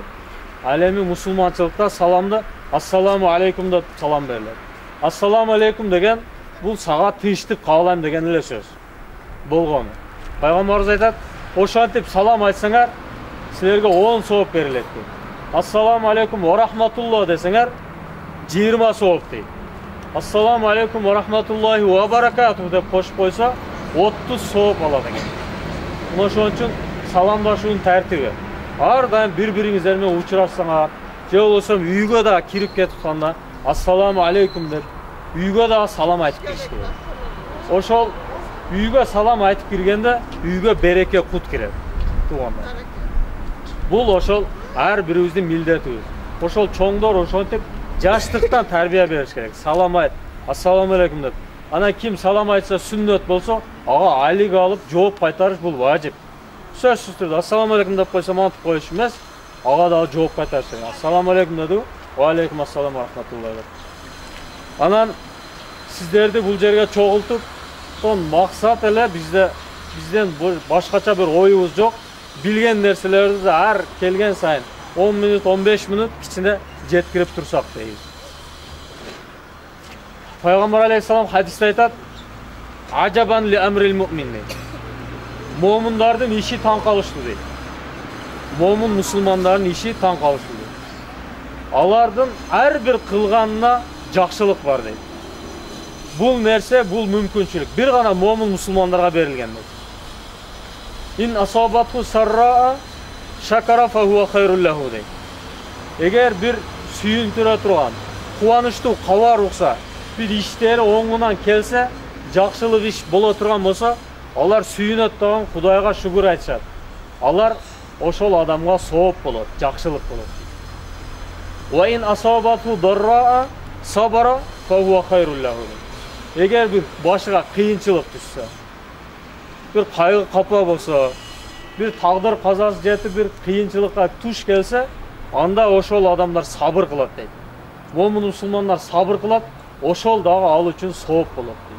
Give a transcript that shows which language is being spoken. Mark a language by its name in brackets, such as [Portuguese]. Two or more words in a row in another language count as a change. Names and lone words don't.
[Kyrgyz] Ал эми мусулманчылыкта саламды [Arabic] السلام عليكم [Kyrgyz] деп салам берилет. [Arabic] السلام عليكم [Kyrgyz] деген бул сага тынчтык каалайм деген эле сөз болгон. Пайгамбарыбыз айтат, ошентип салам айтсаңар, силерге 10 сооп берилет дейт. [Arabic] السلام عليكم ورحمة الله [Kyrgyz] десеңер, 20 сооп дейт. [Arabic] السلام عليكم ورحمة الله وبركاته [Kyrgyz] деп кошуп койсо, 30 сооп алат экен. Ошон үчүн саламдашуунун тартиби. Ар дайым бири-бириңиздер менен учурашсаңар, же болбосо үйгө да кирип кетип калганда [Arabic] السلام عليكم [Kyrgyz] деп үйгө да салам айтып кириш керек. Ошол үйгө салам айтып киргенде үйгө береке кут кирет. Туугандар. Бул ошол ар бирибиздин милдетибиз. Ошол чоңдор ошентип жаштыктан тарбия бериш керек. Салам айт, [Arabic] السلام عليكم [Kyrgyz] деп. Ана ким салам айтса сүннөт болсо, ага айлык алып жооп кайтарыш бул важип. Сөзсүз түрдө [Arabic] السلام عليكم [Kyrgyz] деп койсо мантып коюш эмес, ага да жооп кайтарыш керек. [Arabic] السلام عليكم [Kyrgyz] деди, [Arabic] وعليكم السلام ورحمة الله деп. [Kyrgyz] Анан сиздерди бул жерге чогултуп, сон максат эле бизден башкача бир оюбуз жок. Билген нерселерди ар келген сайын 10 мүнөт, 15 мүнөт кичине жеткирип турсак дейбиз. Пайгамбар алейхиссалам хадисте айтат: [Arabic] "عجبا لأمر المؤمن" [Kyrgyz] дейт. Момундардын иши таң калыштуу дейт. Момун мусулмандардын иши таң калыштуу дейт. Алардын ар бир кылганына жакшылык бар дейт. Бул нерсе, бул мүмкүнчүлүк бир гана момун мусулмандарга берилген дейт. [Arabic] إن أصابته سراء شكر فكان خيرا له дейт. [Kyrgyz] Эгер бир сүйүндүрө турган, кубанычтуу кабар укса, бир иштери оңунан келсе, жакшылык иш боло турган болсо, алар сүйүнөт дагы Кудайга шүгүр айтышат. Алар ошол адамга сооп болот, жакшылык болот. [Arabic] وإن أصابته ضراء صبر فكان خيرا له. [Kyrgyz] Эгер бир башыга кыйынчылык түшсө, бир кайгы капа болсо, бир тагдыр казасы жетип бир кыйынчылыкка туш келсе, анда ошол адамдар сабыр кылат дейт. Момун мусулмандар сабыр кылат, ошол дагы ал үчүн сооп болот дейт.